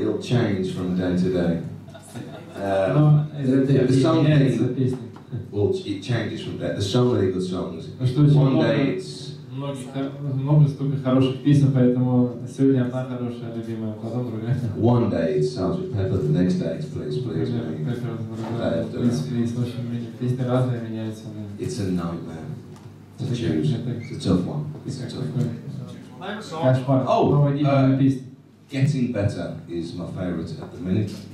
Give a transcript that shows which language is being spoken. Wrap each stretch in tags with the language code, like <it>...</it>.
<en>It'll change from day to day. The song thing, well, it changes from that. There's so many good songs. One day it's</en> <ru>много столько хороших песен, поэтому сегодня одна хорошая, любимая, потом другая.</ru> <en>one day it's Sgt. Pepper, the next day it's Please Please Me.</en> <ru>Песни разные меняются.</ru> <en>It's a nightmare to choose. It's a tough one. It's a tough one.</en> <ru>Кошмар. Oh, песни.</ru> <en>Getting Better is my favourite at the minute.</en>